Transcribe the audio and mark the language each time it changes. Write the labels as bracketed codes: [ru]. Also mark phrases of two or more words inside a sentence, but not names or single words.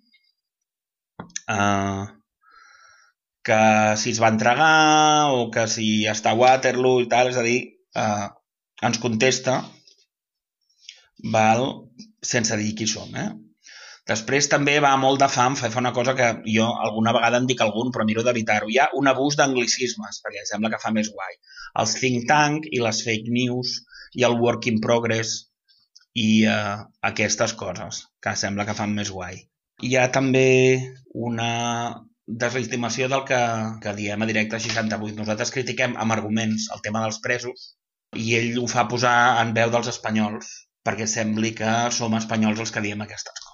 [ca] Que si es va entregar o que si està a Waterloo i tal, és a dir, ens contesta sense dir qui som. Després també va molt de fam, fa una cosa que jo alguna vegada en dic algun, però miro d'evitar-ho. Hi ha un abús d'anglicismes, perquè sembla que fa més guai. Els [en] think tank [ca] i les [en] fake news [ca] i el [en] work in progress [ca] i aquestes coses que sembla que fan més guai. Hi ha també una deslegitimació del que diem a Directe 68. Nosaltres critiquem amb arguments el tema dels presos i ell ho fa posar en veu dels espanyols perquè sembli que som espanyols els que diem aquestes coses.